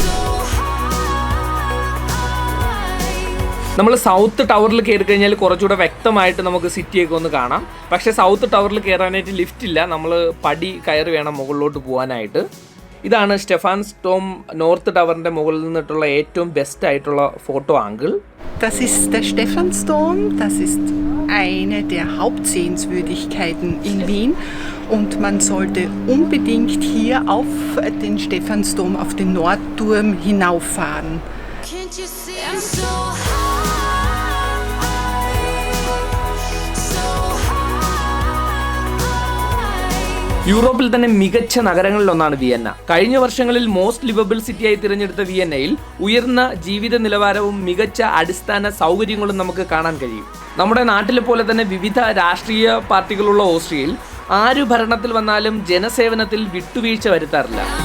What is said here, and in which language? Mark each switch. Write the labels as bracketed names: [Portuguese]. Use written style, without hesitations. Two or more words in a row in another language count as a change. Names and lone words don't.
[Malayalam] നമ്മൾ സൗത്ത് ടവറിൽ കയറി കഴിഞ്ഞാൽ കുറച്ചുകൂടെ വ്യക്തമായിട്ട് നമുക്ക് സിറ്റിയൊക്കെ ഒന്ന് കാണാം. പക്ഷേ സൗത്ത് ടവറിൽ കയറാനായിട്ട് ലിഫ്റ്റ് ഇല്ല, നമ്മൾ പടി കയറി വേണം മുകളിലോട്ട് പോകാനായിട്ട്. ഇതാണ് സ്റ്റെഫാൻസ് ഡോം നോർത്ത് ടവറിൻ്റെ മുകളിൽ നിന്നിട്ടുള്ള ഏറ്റവും ബെസ്റ്റ് ആയിട്ടുള്ള [English] photo angle. [German] Das ist der Stephansdom, das ist eine der Hauptsehenswürdigkeiten in Wien und man sollte unbedingt hier auf den Stephansdom, auf den Nordturm hinauffahren. [English] Can't you see I'm so high? [Malayalam] യൂറോപ്പിൽ തന്നെ മികച്ച നഗരങ്ങളിലൊന്നാണ് വിയന്ന. കഴിഞ്ഞ വർഷങ്ങളിൽ [English] most livable [Malayalam] സിറ്റിയായി തിരഞ്ഞെടുത്ത വിയന്നയിൽ ഉയർന്ന ജീവിത നിലവാരവും മികച്ച അടിസ്ഥാന സൗകര്യങ്ങളും നമുക്ക് കാണാൻ കഴിയും. നമ്മുടെ നാട്ടിലെ പോലെ തന്നെ വിവിധ രാഷ്ട്രീയ പാർട്ടികളുള്ള ഓസ്ട്രിയയിൽ ആര് ഭരണത്തിൽ വന്നാലും ജനസേവനത്തിൽ വിട്ടുവീഴ്ച വരുത്താറില്ല.